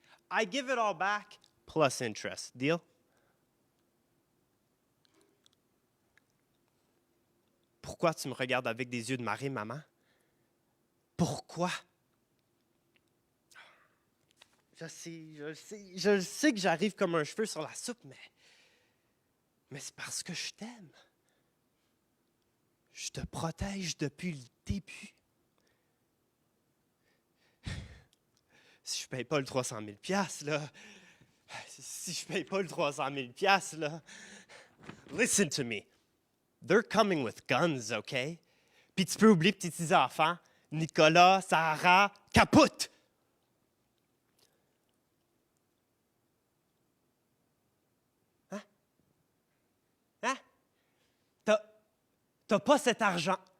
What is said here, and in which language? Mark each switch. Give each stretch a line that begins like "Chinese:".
English: I give it all back plus interest. Deal?
French: Pourquoi tu me regardes avec des yeux de marée, maman? Pourquoi? Je sais que j'arrive comme un cheveu sur la soupe, mais c'est parce que je t'aime. Je te protège depuis le début. Si je paye pas le 300 000 $, là, si je paye pas le 300 000 $, là,
English: listen to me. They're coming with guns, OK?
French: Puis tu peux oublier tes petits enfants, Nicolas, Sarah, capote! Hein? Hein? T'as pas cet argent.